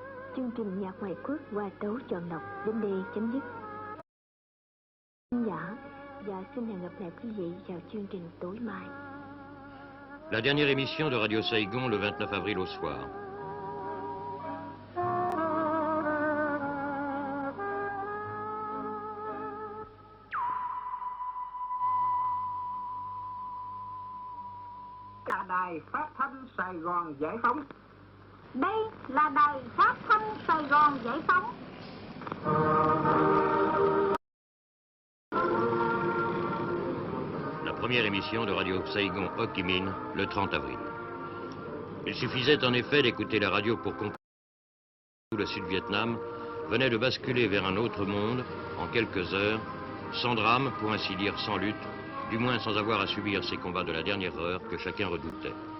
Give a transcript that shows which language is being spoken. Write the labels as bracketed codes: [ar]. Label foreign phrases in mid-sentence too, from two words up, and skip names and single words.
[vi] Chương trình nhạc ngoại quốc Hoa tấu chọn lọc đến đây chấm dứt. Xin giả và xin hẹn gặp lại quý vị vào chương trình tối mai. [fr] La dernière émission de Radio Saigon le 29 avril au soir. [vi] Là đài phát thanh Sài Gòn Giải phóng. Đây là đài phát thanh Sài Gòn Giải phóng. [fr] La première émission de Radio Saigon Ho Chi Minh le 30 avril. Il suffisait en effet d'écouter la radio pour comprendre que le Sud-Vietnam venait de basculer vers un autre monde en quelques heures, sans drame, pour ainsi dire sans lutte, du moins sans avoir à subir ces combats de la dernière heure que chacun redoutait.